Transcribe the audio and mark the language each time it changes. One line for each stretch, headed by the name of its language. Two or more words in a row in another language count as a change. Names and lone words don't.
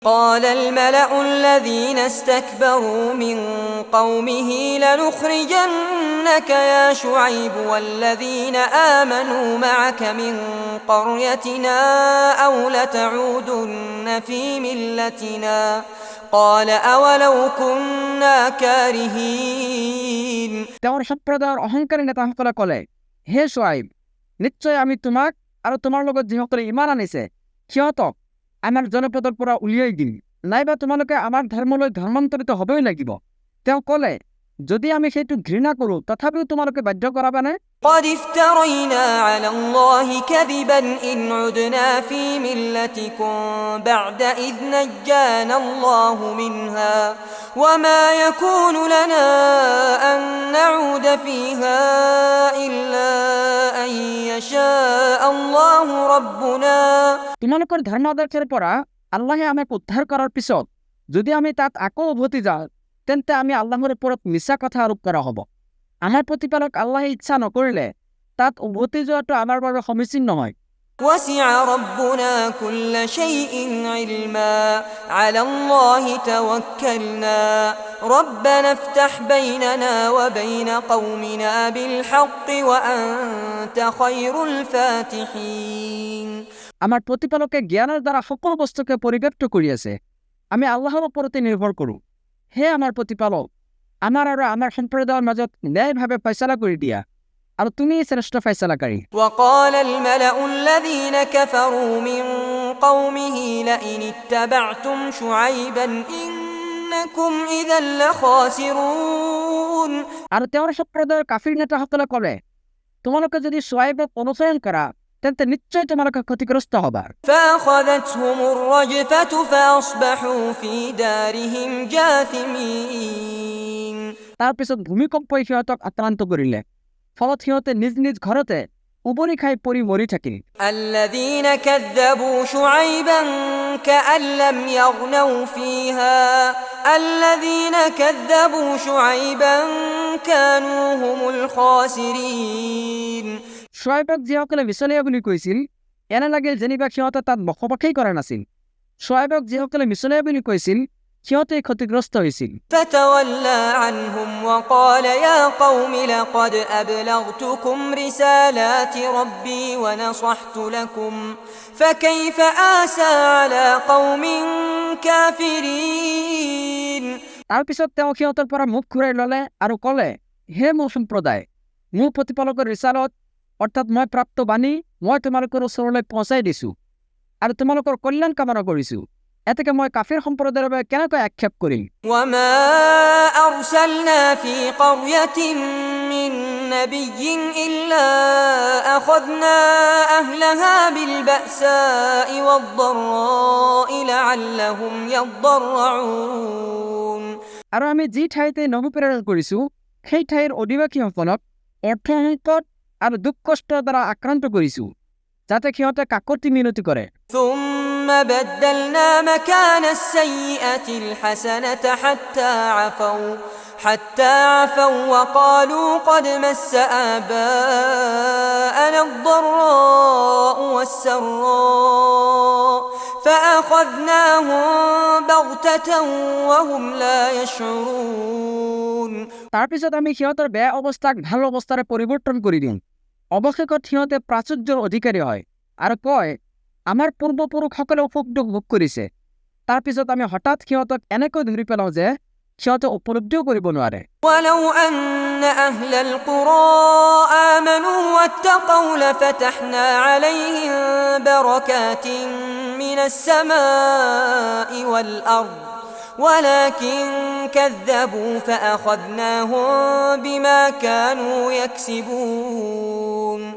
Arabic: قال الملأ الذين استكبروا من قومه لنخرجنك يا شعيب والذين آمنوا معك من قريتنا أو لتعودن في ملتنا قال أولو كنا كارهين
Assamese: তেওঁৰ সম্প্ৰদায়ৰ অহংকাৰী নেতাসকলে ক'লে, হে শুআইব, নিশ্চয় আমি তোমাক আৰু তোমাৰ লগত যিসকলে ইমান আনিছে সিহঁতক আমাৰ জনপদৰ পৰা উলিয়াই দিম, নাইবা তোমালোকে আমাৰ ধৰ্মলৈ ধৰ্মান্তৰিত হ'বই লাগিব। তেওঁ ক'লে, যদি আমি সেইটো ঘৃণা কৰোঁ তথাপিও তোমালোকে বাধ্য কৰাবানে?
Arabic: قد افترينا على الله كذبا إن عدنا في ملتكم بعد إذ نجانا الله منها وما يكون لنا أن نعود فيها إلا أن يشاء الله ربنا
Assamese: তোমালোকৰ ধৰ্মাদৰ্শৰ পৰা আল্লাহে আমাক উদ্ধাৰ কৰাৰ পিছত যদি আমি তাত আকৌ উভতি যাওঁ তেন্তে আমি আল্লাহৰ ওপৰত মিছা কথা আৰোপ কৰা হ'ব। আমাৰ প্ৰতিপালক আল্লাহে ইচ্ছা নকৰিলে তাত উভতি যোৱাটো আমাৰ বাবে সমীচীন নহয়।
Arabic: وسع ربنا كل شيء علما على الله توكلنا ربنا افتح بيننا وبين قومنا بالحق وأنت خير الفاتحين
Assamese: আমাৰ প্ৰতিপালকে জ্ঞানৰ দ্বাৰা সকলো বস্তুকে পৰিব্যাপ্ত কৰি আছে। আমি আল্লাহৰ ওপৰতে নিৰ্ভৰ কৰোঁ। হে আমাৰ প্ৰতিপালক, আমাৰ আৰু আমাৰ সম্প্ৰদায়ৰ মাজত ন্যায়ভাৱে ফয়সালা কৰি দিয়া, আৰু তুমি শ্ৰেষ্ঠ ফয়সালাকাৰী।
Arabic: وقال الملأ الذين كفروا من قومه لئن اتبعتم شعيبا إنكم إذا لخاسرون
Assamese: আৰু তেওঁৰ সম্প্ৰদায়ৰ কাফিৰ নেতাসকলে ক'লে, তোমালোকে যদি শুআইবক অনুসৰণ কৰা তেন্তে নিশ্চয় তোমালোকে ক্ষতিগ্ৰস্ত হ'বা।
Arabic: فأخذتهم الرجفة فأصبحوا في دارهم جاثمين
Assamese: তাৰ পিছত ভূমিকম্পই সিহঁতক আক্ৰান্ত কৰিলে, ফলত সিহঁতে নিজ নিজ ঘৰতে উবৰি খাই পৰি মৰি থাকিল।
Arabic: الذين كذبوا شعيبا كأن لم يغنوا فيها الذين كذبوا شعيبا كانوا هم الخاسرين
Assamese: শুআইবক যিসকলে মিছলীয়া বুলি কৈছিল এনে লাগিল যেনিবা সিহঁতে তাত বসবাসেই কৰা নাছিল। শুআইবক যিসকলে মিছলীয়া বুলি কৈছিল সিহঁতে ক্ষতিগ্ৰস্ত হৈছিল।
Arabic: فتولى عنهم وقال يا قوم لقد أبلغتكم رسالات ربي ونصحت لكم فكيف آسى على قوم كافرين
Assamese: তাৰ পিছত তেওঁ সিহঁতৰ পৰা মুখ ঘূৰাই ল'লে আৰু ক'লে, হে মোৰ সম্প্ৰদায়, মোৰ প্ৰতিপালকৰ ৰিচালত অৰ্থাৎ মই প্ৰাপ্ত বাণী মই তোমালোকৰ ওচৰলৈ পहुঁচাই দিছোঁ আৰু তোমালোকৰ কল্যাণ কামনা কৰিছোঁ। এতেকে মই কাফিৰ সম্প্ৰদায়ৰ বাবে কেনেকৈ আক্ষেপ কৰিম?
Arabic: وما أرسلنا في قرية من نبي إلا أخذنا أهلها بالبأساء والضراء لعلهم يضرعون
Assamese: আৰু আমি যি ঠাইতে নবী প্ৰেৰণ কৰিছোঁ সেই ঠাইৰ অধিবাসীসকলক অৰ্থ সংকট আৰু দুখ কষ্টৰ দ্বাৰা আক্ৰান্ত কৰিছোঁ যাতে সিহঁতে কাকতি মিনতি কৰে।
Arabic: ثم بدلنا مكان السيئة الحسنة حتى عفوا وقالوا قد مس آباءنا الضراء والسراء فأخذناهم بغتة وهم لا يشعرون
Assamese: তাৰ পিছত আমি সিহঁতৰ বেয়া অৱস্থাক ভাল অৱস্থাৰে পৰিৱৰ্তন কৰি দিওঁ। অৱশেষত সিহঁতে প্ৰাচুৰ্যৰ অধিকাৰী হয় আৰু কয়, আমাৰ পূৰ্বপুৰুষসকলে সুখ দুখ ভোগ কৰিছে। তাৰ পিছত আমি হঠাৎ সিহঁতক এনেকৈ ধৰি পেলাওঁ যে সিহঁতে উপলব্ধিও কৰিব নোৱাৰে।
Arabic: ولو أن أهل القرى آمنوا واتقوا لفتحنا عليهم بركات من السماء والأرض ولكن كذبوا فأخذناهم بما كانوا يكسبون